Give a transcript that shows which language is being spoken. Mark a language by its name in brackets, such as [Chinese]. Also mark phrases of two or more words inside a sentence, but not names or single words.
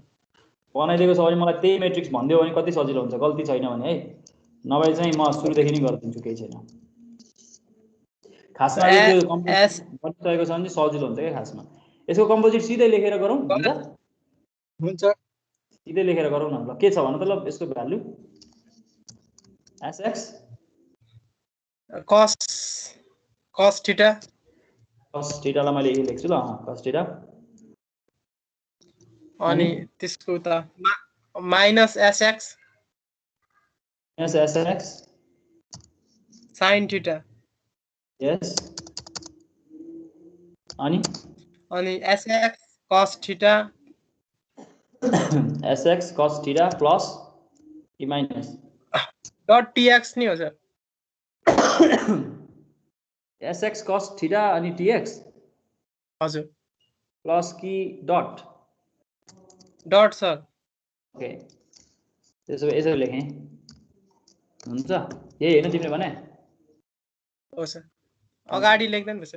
[Nepali] बनाइदिएको छ भने मलाई त्यही म्याट्रिक्स भन्दियो भने कति सजिलो हुन्छ गल्ती छैन भने है नभए चाहिँ म सुरुदेखि नै गरिदिन्छु केही छैन खासमा यो कम्पोजिट बनिसकेको छ भने सजिलो हुन्छ के खासमा यसको कम्पोजिट सिधै लेखेर गरौँ हुन्छ हुन्छ सिधै लेखेर गरौँ न ल के छ भन त ल यसको भ्यालु sx [English] cos theta cos theta [Nepali] लाई मैले यही लेख्छु ल [English] cos theta [Nepali] अनि त्यसको त [English] minus sx sx sin theta [Nepali] यस अनि [English] sx cos theta sx cos theta plus कि minus dot tx [Nepali] नि हो सर [English] sx cos theta अनि tx [Nepali] हजुर [English] plus कि dot dot sir [Nepali] ओके त्यसो भए यसरी लेखेँ हुन्छ यही हैन तिमीले भने हो सर अगाडि लेख्दैन सर